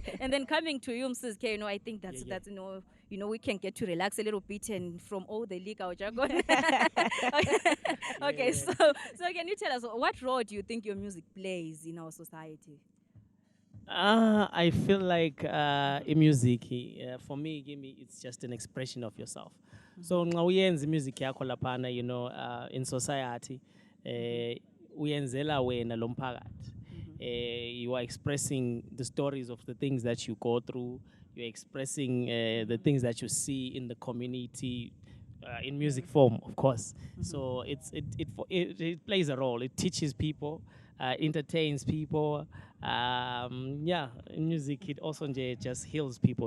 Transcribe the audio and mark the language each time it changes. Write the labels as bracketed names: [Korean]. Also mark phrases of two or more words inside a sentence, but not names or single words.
[English] And then coming to you, Mrs. K, you know, I think that's you know, we can get to relax a little bit and from all the legal jargon. Okay, so can you tell us what role do you think your music plays in our society? I feel like in music, for me, it's just an expression of yourself. [North Ndebele] So nxa uyenza music yakho laphana, [English] you know, in society, [North Ndebele] uyenzela wena lo mphakathi. [English] You are expressing the stories of the things that you go through. You're expressing the things that you see in the community in music form, of course. So it plays a role. It teaches people, entertains people. In music, it also just heals people.